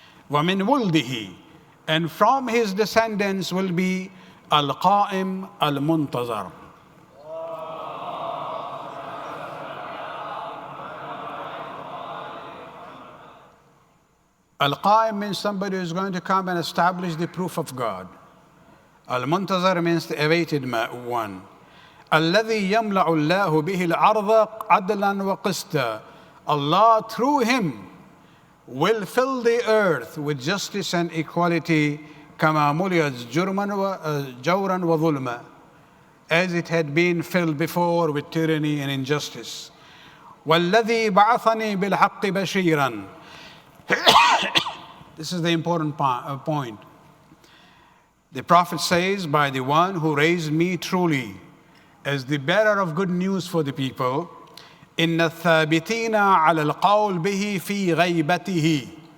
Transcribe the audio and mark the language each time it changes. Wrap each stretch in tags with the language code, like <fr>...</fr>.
<ar>وَمِنْ وُلْدِهِ,</ar> <en>and from his descendants will be Al-Qa'im Al-Muntazar. Al-Qa'im means somebody who is going to come and establish the proof of God. Al-Muntazar means the awaited one.</en> <ar>الذي يملأ الله به الأرض عدلا وقسطا.</ar> <en>Allah through him will fill the earth with justice and equality,</en> <ar>كما ملئت جورا وظلما,</ar> <en>as it had been filled before with tyranny and injustice.</en> <ar>والذي بعثني بالحق بشيرا.</ar> <en>This is the important point. The Prophet says, by the one who raised me truly as the bearer of good news for the people,</en> <ar>إِنَّ الثَّابِتِينَ عَلَى الْقَوْلِ بِهِ فِي غَيْبَتِهِ.</ar>